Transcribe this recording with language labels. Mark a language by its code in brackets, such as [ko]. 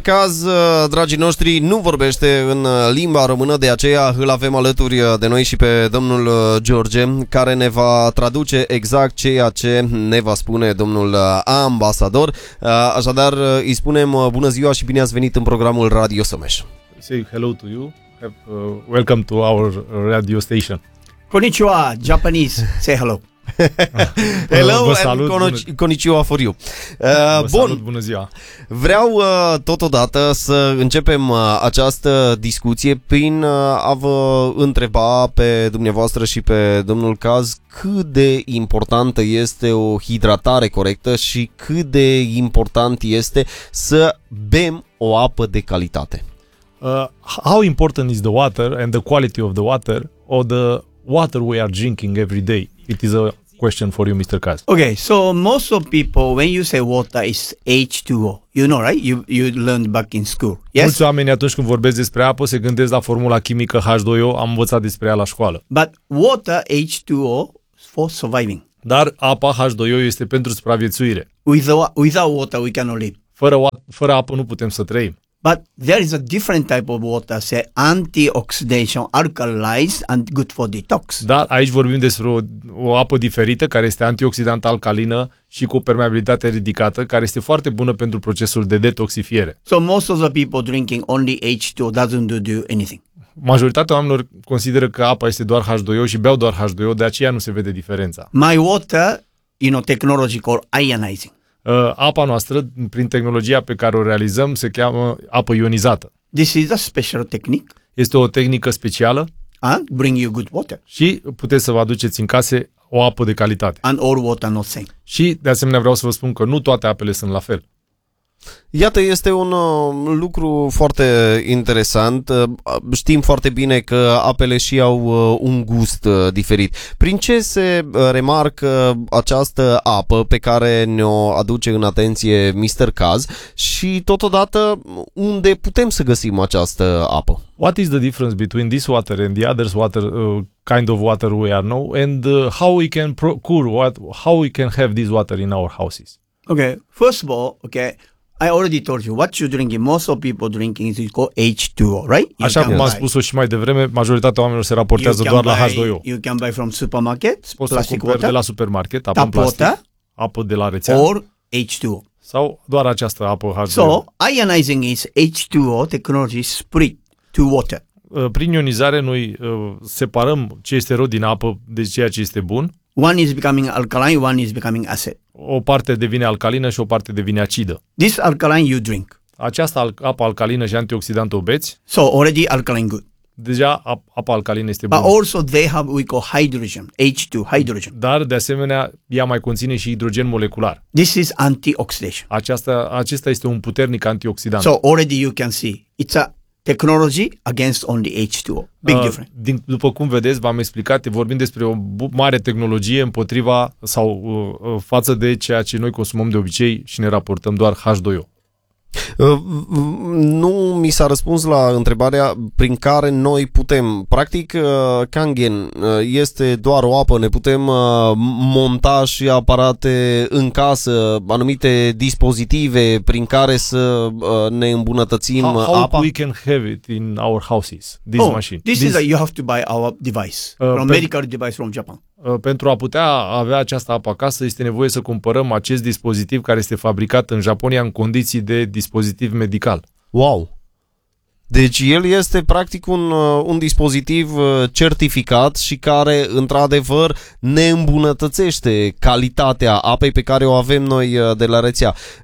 [ro] Caz, dragii noștri, nu vorbește în limba română, de aceea îl avem alături de noi și pe domnul George, care ne va traduce exact ceea ce ne va spune domnul ambasador. Așadar, îi spunem bună ziua și bine ați venit în programul Radio Someș. [en] Say hello to you. Welcome to our radio station. Konnichiwa, Japanese. Say hello. Hello, [ro] vă salut, [en] konnichiwa for you. [ro] Bună ziua. Vreau totodată să începem această discuție prin a vă întreba pe dumneavoastră și pe domnul Caz cât de importantă este o hidratare corectă și cât de important este să bem o apă de calitate. [en] How important is the water and the quality of the water or the water we are drinking every day? It is a question for you, Mr. Caz. Okay, so most of people, when you say water, is H2O. You know, right? You learned back in school. Yes? [ro] Mulți oameni atunci când vorbesc despre apă se gândesc la formula chimică H2O, am învățat despre ea la școală. [en] But water, H2O, for surviving. [ro] Dar apa H2O este pentru supraviețuire. [en] Without water, we cannot live. [ro] Fără apă nu putem să trăim. [en] But there is a different type of water, say antioxidation, alkalized and good for detox. [ro] Da, aici vorbim despre o apă diferită care este antioxidant alcalină și cu permeabilitate ridicată, care este foarte bună pentru procesul de detoxifiere. [en] So most of the people drinking only H2O doesn't do anything. [ro] Majoritatea oamenilor consideră că apa este doar H2O și beau doar H2O, de aceea nu se vede diferența. [en] My water, you know, technology called ionizing. [ro] Apa noastră, prin tehnologia pe care o realizăm, se cheamă apă ionizată. [en] This is a special technique. [ro] Este o tehnică specială. [en] Bring you good water. [ro] Și puteți să vă aduceți în case o apă de calitate. [en] And all water not same. [ro] Și de asemenea vreau să vă spun că nu toate apele sunt la fel. Iată, este un lucru foarte interesant. Știm foarte bine că apele și au un gust diferit. Prin ce se remarcă această apă pe care ne-o aduce în atenție Mr. Caz și totodată unde putem să găsim această apă? [en] What is the difference between this water and the other water kind of water we are now and how we can procure what how we can have this water in our houses? Okay, first of all, okay. I already told you what you drinking. Most of people drinking is called H2O, right? You [ro] așa cum am spus-o și mai devreme, majoritatea oamenilor se raportează doar la H2O. [en] You can buy from supermarket, [ro] poți [en] plastic [ro] să [en] water, [ro] de la supermarket, apă în plastic, water, apă de la rețea, [en] or H2O. [ro] Sau doar această apă H2O. [en] So, ionizing is H2O technology split to water. [ro] Prin ionizare noi separăm ce este rău din apă de ceea ce este bun. [en] One is becoming alkaline, one is becoming acid. [ro] O parte devine alcalină și o parte devine acidă. [en] This alkaline you drink. [ro] Această apă alcalină și antioxidantă o beți. [en] So already alkaline good. [ro] deja apa alcalină este bună. [en] But also they have we call hydrogen, H2 hydrogen. [ro] Dar de asemenea ea mai conține și hidrogen molecular. [en] This is antioxidation. [ro] Acesta este un puternic antioxidant. [en] So already you can see it's a technology against only H2O. Big difference. [ro] După cum vedeți, v-am explicat, vorbim despre o mare tehnologie împotriva sau față de ceea ce noi consumăm de obicei și ne raportăm doar H2O. Nu mi s-a răspuns la întrebarea prin care noi putem, practic Kangen este doar o apă, ne putem monta și aparate în casă, anumite dispozitive prin care să ne îmbunătățim apa. [en] How we can have it in our houses, this machine. This is a, you have to buy our device, from medical device from Japan. [ro] Pentru a putea avea această apă acasă, este nevoie să cumpărăm acest dispozitiv care este fabricat în Japonia în condiții de dispozitiv medical. Wow! Deci el este practic un dispozitiv certificat și care, într-adevăr, ne îmbunătățește calitatea apei pe care o avem noi de la rețea.